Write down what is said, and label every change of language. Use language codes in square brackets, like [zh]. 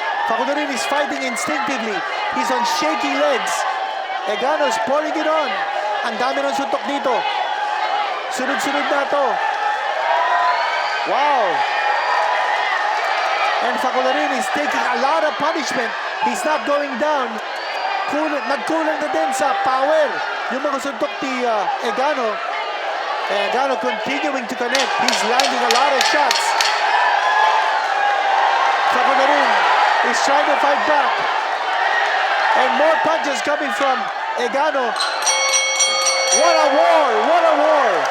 [en] Facularin is fighting instinctively. He's on shaky legs. Egano is pouring it on. [tl] Ang dami ng suntok dito. Sunod-sunod na to. Wow. [en] And Facularin is taking a lot of punishment. He's not going down. [tl] Nagkulang na din sa power yung mga suntok ni Egano. [en] Egano continuing to connect. He's landing a lot of shots. Facularin is trying to fight back. And more punches coming from Egano. What a war! What a war!